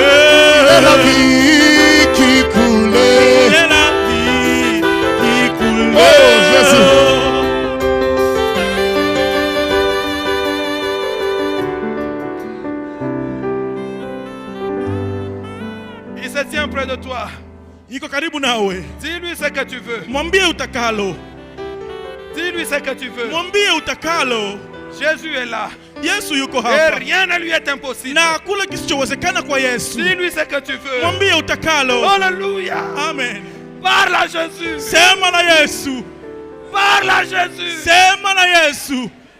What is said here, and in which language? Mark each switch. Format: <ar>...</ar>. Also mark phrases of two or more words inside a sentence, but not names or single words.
<fr>Il est la vie qui coule. Il est la vie qui coule. Oh, Jésus. Il se tient près de toi.</fr> <sw>Iko karibu nawe.</sw> <fr>Dis-lui ce que tu veux.</fr> <sw>Mwambie utakalo.</sw> <fr>Dis-lui ce que tu veux.</fr> <sw>Mwambie utakalo.</sw> <fr>Jésus est là.</fr> <sw>Yesu yuko</sw> <fr>Et</fr> <sw>hapa.</sw> <fr>rien ne lui est impossible.</fr> <sw>Na hakuna kisichowezekana kwa Yesu.</sw> <fr>Dis-lui ce que tu veux.</fr> <sw>Mwambie utakalo. Alléluia. Amen.</sw> <fr>Parle à Jésus.</fr> <sw>Sema na Yesu.</sw> <fr>Parle à Jésus.</fr> <sw>Sema na Yesu.</sw>